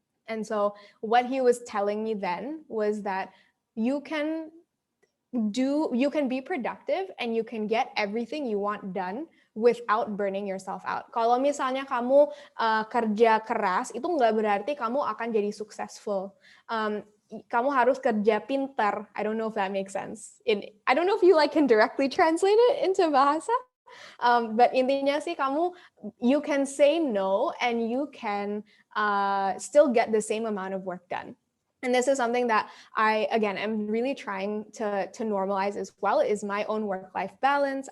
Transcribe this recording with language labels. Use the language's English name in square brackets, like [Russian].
[English] And so what he was telling me then was that you can be productive and you can get everything you want done without burning yourself out. [Indonesian] Kalau misalnya kamu kerja keras, itu nggak berarti kamu akan jadi successful. Kamu harus kerja pintar. [English] I don't know if that makes sense. I don't know if you can directly translate it into bahasa. But [Indonesian] intinya sih [English] you can say no and you can still get the same amount of work done. And this is something that I'm really trying to normalize as well, is my own work-life balance.